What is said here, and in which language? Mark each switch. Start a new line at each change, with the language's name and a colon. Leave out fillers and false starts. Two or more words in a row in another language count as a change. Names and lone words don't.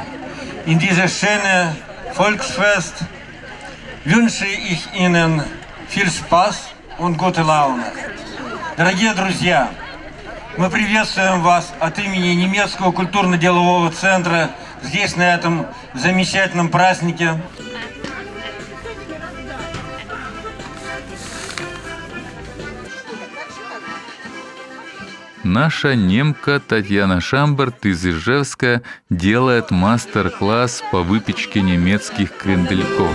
German: In dieses schöne Volksfest wünsche ich Ihnen viel Spaß und gute Laune.
Russian: Дорогие друзья, мы приветствуем вас от имени немецкого культурно-делового центра здесь, на этом замечательном празднике. Наша немка Татьяна Шамберт из Ижевска делает мастер-класс по выпечке немецких крендельков.